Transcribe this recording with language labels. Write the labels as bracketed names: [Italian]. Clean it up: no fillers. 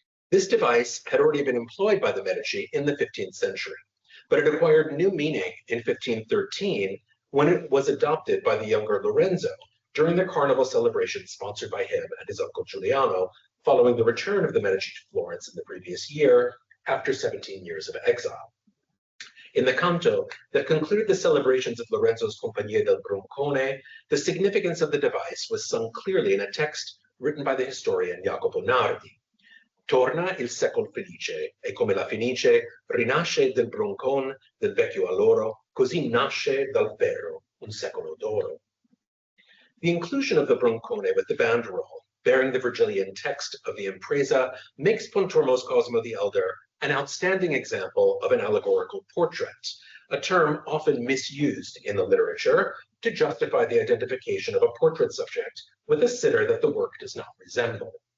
[English] This device had already been employed by the Medici in the 15th century, but it acquired new meaning in 1513 when it was adopted by the younger Lorenzo during the carnival celebration sponsored by him and his uncle Giuliano following the return of the Medici to Florence in the previous year after 17 years of exile. In the canto that concluded the celebrations of Lorenzo's Compagnia del Broncone, the significance of the device was sung clearly in a text written by the historian Jacopo Nardi. [Italian] Torna il secol felice, e come la Fenice rinasce del broncon del vecchio alloro, così nasce dal ferro un secolo d'oro. [English] The inclusion of the broncone with the banderole, bearing the Virgilian text of the impresa, makes Pontormo's Cosimo the Elder an outstanding example of an allegorical portrait, a term often misused in the literature to justify the identification of a portrait subject with a sitter that the work does not resemble.